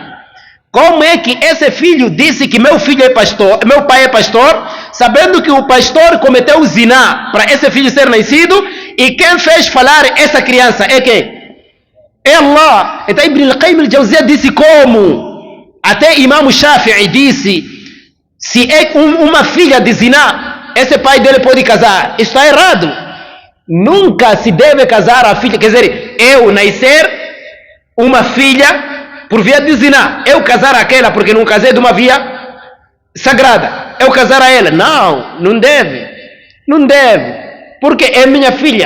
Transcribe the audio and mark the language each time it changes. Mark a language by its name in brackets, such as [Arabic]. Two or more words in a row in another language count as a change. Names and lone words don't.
[Portuguese] Como é que esse filho disse que meu filho é pastor, meu pai é pastor, sabendo que o pastor cometeu zina para esse filho ser nascido, e quem fez falar essa criança é quem? É Allah. Então Ibn al-Qayyim al-Jawziyya disse como? Até Imam Shafi'i disse, se é uma filha de zina, esse pai dele pode casar. Isso está errado. Nunca se deve casar a filha, quer dizer, eu nascer uma filha por via de zina, eu casar aquela porque não casei de uma via sagrada, eu casar a ela, não deve, porque é minha filha.